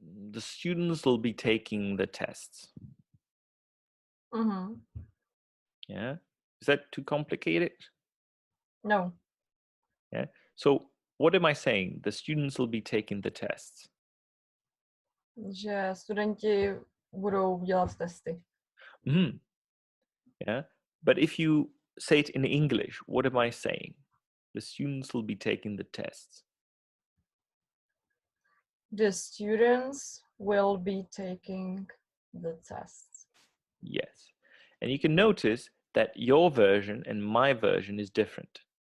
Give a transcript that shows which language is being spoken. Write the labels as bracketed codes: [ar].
[en] The students will be taking the tests. Mm-hmm. Yeah. Is that too complicated? No. Yeah. So what am I saying? The students will be taking the tests. [cs] Že studenti budou dělat testy. [en] Mm-hmm. Yeah. But if you say it in English, what am I saying? The students will be taking the tests. The students will be taking the tests. Yes. And you can notice that your version and my version is different.